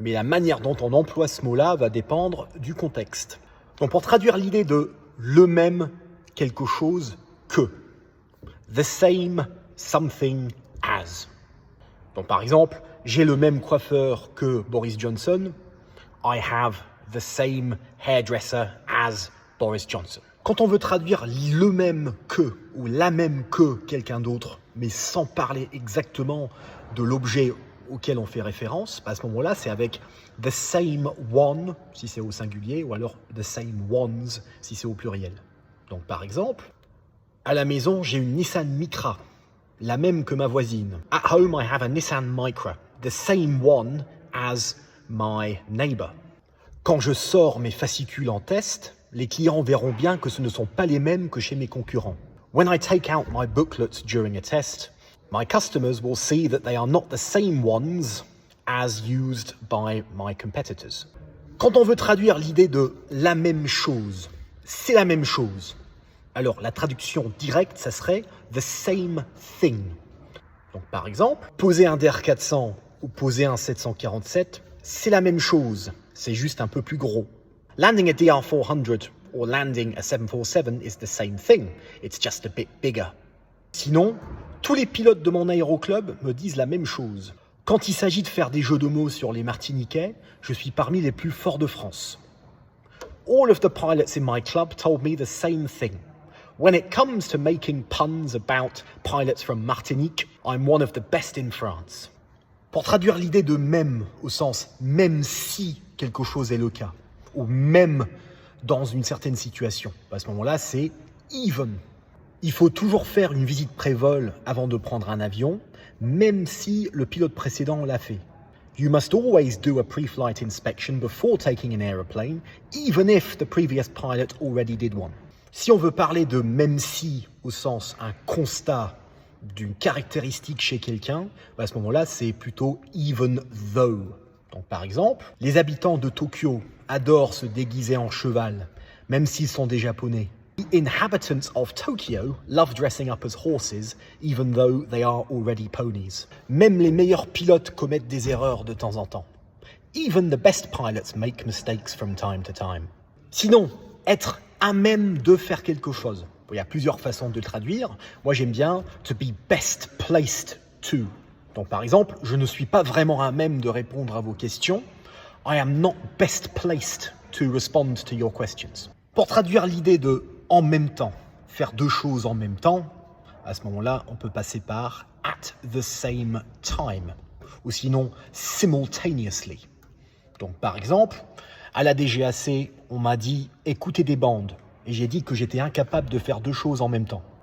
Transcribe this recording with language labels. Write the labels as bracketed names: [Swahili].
[French] Mais la manière dont on emploie ce mot-là va dépendre du contexte. Donc pour traduire l'idée de « le même quelque chose que »,« [English] the same something as ». [French] Donc par exemple, j'ai le même coiffeur que Boris Johnson. [English] I have the same hairdresser as Boris Johnson. [French] Quand on veut traduire le même que ou la même que quelqu'un d'autre, mais sans parler exactement de l'objet auquel on fait référence, à ce moment-là, c'est avec [English] the same one, [French] si c'est au singulier, ou alors [English] the same ones, [French] si c'est au pluriel. Donc par exemple, à la maison, j'ai une Nissan Micra, la même que ma voisine. [English] At home, I have a Nissan Micra, the same one as my neighbor. [French] Quand je sors mes fascicules en test, les clients verront bien que ce ne sont pas les mêmes que chez mes concurrents. [English] When I take out my booklets during a test, my customers will see that they are not the same ones as used by my competitors. [French] Quand on veut traduire l'idée de la même chose, c'est la même chose. Alors, la traduction directe, ça serait « [English] the same thing ». [French] Donc, par exemple, poser un DR400 ou poser un 747, c'est la même chose, c'est juste un peu plus gros. [English] Landing a DR400 or landing a 747 is the same thing, it's just a bit bigger. [French] Sinon, tous les pilotes de mon aéroclub me disent la même chose. Quand il s'agit de faire des jeux de mots sur les Martiniquais, je suis parmi les plus forts de France. [English] All of the pilots in my club told me the same thing. When it comes to making puns about pilots from Martinique, I'm one of the best in France. [French] Pour traduire l'idée de même au sens même si quelque chose est le cas, ou même dans une certaine situation, à ce moment-là, c'est even. Il faut toujours faire une visite pré-vol avant de prendre un avion, même si le pilote précédent l'a fait. [English] You must always do a pre-flight inspection before taking an aeroplane, even if the previous pilot already did one. [French] Si on veut parler de même si au sens un constat d'une caractéristique chez quelqu'un, à ce moment-là, c'est plutôt [English] even though. [French] Donc par exemple, les habitants de Tokyo adorent se déguiser en cheval, même s'ils sont des Japonais. [English] The inhabitants of Tokyo love dressing up as horses, even though they are already ponies. [French] Même les meilleurs pilotes commettent des erreurs de temps en temps. [English] Even the best pilots make mistakes from time to time. [French] Sinon, être à même de faire quelque chose. Il y a plusieurs façons de le traduire. Moi, j'aime bien [English] to be best placed to. [French] Donc, par exemple, je ne suis pas vraiment à même de répondre à vos questions. [English] I am not best placed to respond to your questions. [French] Pour traduire l'idée de en même temps, faire deux choses en même temps, à ce moment-là, on peut passer par [English] at the same time, [French] ou sinon simultaneously. Donc, par exemple, à la DGAC, on m'a dit « écoutez des bandes » et j'ai dit que j'étais incapable de faire deux choses en même temps.